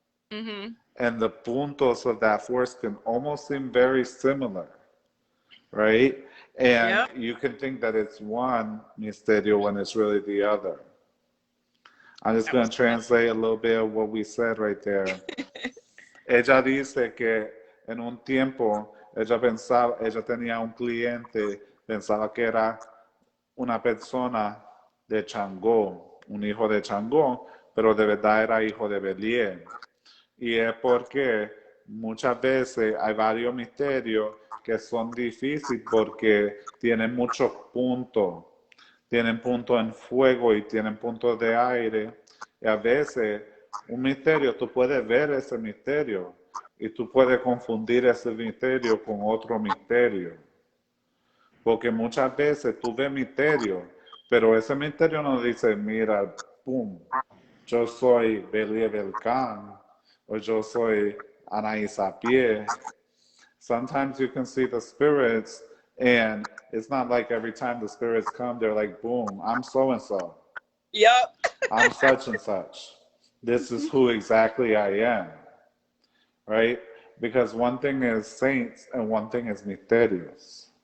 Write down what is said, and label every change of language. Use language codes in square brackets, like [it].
[en] Mm-hmm. And the puntos of that force can almost seem very similar, right? And you can think that it's one misterio when it's really the other. I'm just going to translate a little bit of what we said right there. [es] Ella dice que en un tiempo ella tenía un cliente, pensaba que era una persona de Changó, un hijo de Changó, pero de verdad era hijo de Belie. Y es porque muchas veces hay varios misterios que son difíciles porque tienen muchos puntos. Tienen puntos en fuego y tienen puntos de aire. Y a veces un misterio, tú puedes ver ese misterio y tú puedes confundir ese misterio con otro misterio. Porque muchas veces tú ves misterio, pero ese misterio no dice, mira, pum, yo soy Belie Belcan, o yo soy Anaís a pie. [en] Sometimes you can see the spirits, and it's not like every time the spirits come, they're like, boom, I'm so and so. Yep. I'm such and such. This is who exactly I am, right? Because one thing is saints and one thing is misterios,